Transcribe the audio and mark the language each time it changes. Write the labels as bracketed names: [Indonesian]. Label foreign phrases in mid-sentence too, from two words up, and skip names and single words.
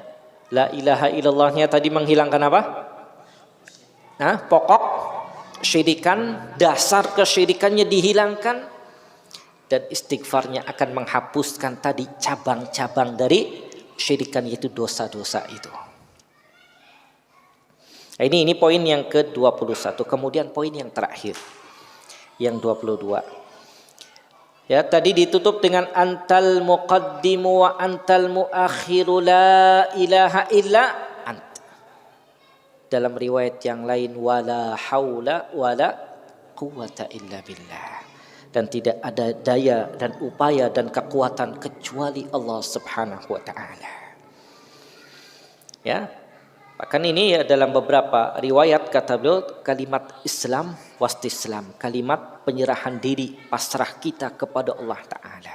[Arabic] لا إله [Indonesian] illallahnya tadi menghilangkan apa? Nah, pokok syirikan, dasar kesyirikannya dihilangkan, dan istighfarnya akan menghapuskan tadi cabang-cabang dari syirikan, yaitu dosa-dosa itu. Nah, ini poin yang ke-21. Kemudian poin yang terakhir, yang 22. Ya, tadi ditutup dengan [Arabic] أنت المقدم وأنت المؤخر لا إله إلا أنت. [Indonesian] Dalam riwayat yang lain [Arabic] ولا حول ولا قوة إلا بالله. [Indonesian] Dan tidak ada daya dan upaya dan kekuatan kecuali [Arabic] الله سبحانه وتعالى. [Indonesian] Ya. Bahkan ini ya, dalam beberapa riwayat kata beliau kalimat Islam wastislam, kalimat penyerahan diri, pasrah kita kepada [Arabic] الله تعالى.